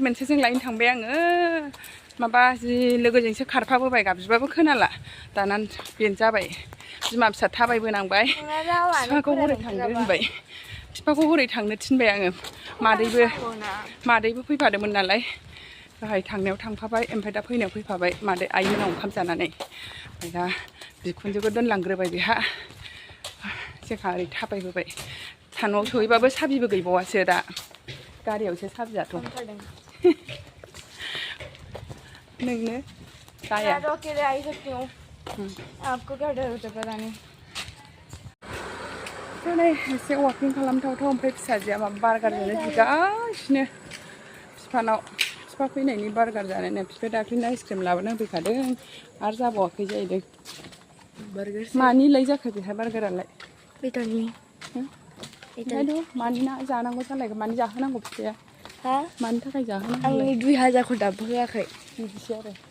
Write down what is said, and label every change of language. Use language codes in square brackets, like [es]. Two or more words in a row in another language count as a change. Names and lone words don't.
[brx] मोनसेजों लायनो थांबाय आङो माबा जि लोगोजोंसो खारफाबोबाय गाबज्रिबाबो खोनाला दाना बेनो जाबाय बिमा फिसा थाबायबोनांबाय बिफाखौ हरै थांदो होनबाय बिफाखौ हरै थांनो थिनबाय आङो मादैबो फैफादोंमोन नालाय गाहाय थांनायाव थांफाबाय ओमफ्राय दा फैनायाव फैफाबाय मादै आइमोनाव ओंखाम जानानै ओमफ्राय दा बिखुनजोखौ दोनलांग्रोबाय बेहा जोंहा ओरै थाबायबोबाय न'आव सहैबाबो साबिबो गैबावासो दा गारियावसो साबियाथ' नोंनो जाया [hi] आपको क्या डर होता पता नहीं [brx] दिनै एसे वाकिं खालामथावथाव ओमफ्राय फिसाजोआ माबा बार्गार जानो बिगासिनो बिफा फैनायनि बार्गार जानायनो बिफाया दाख्लैनो आइसक्रिम लाबोना होफैखादों आरो जाबावाखै जाहैदों मानिलाय जाखो बेहा बार्गारालाय बेदरनि ओंखायनोथ' मानि ना जानांगौ जालायगोन मानि जाहोनांगौ फिसाया मानि थाखाय जाहोनांगौ आंनि 2000खौ दाबो होआखै बिदिसो आरो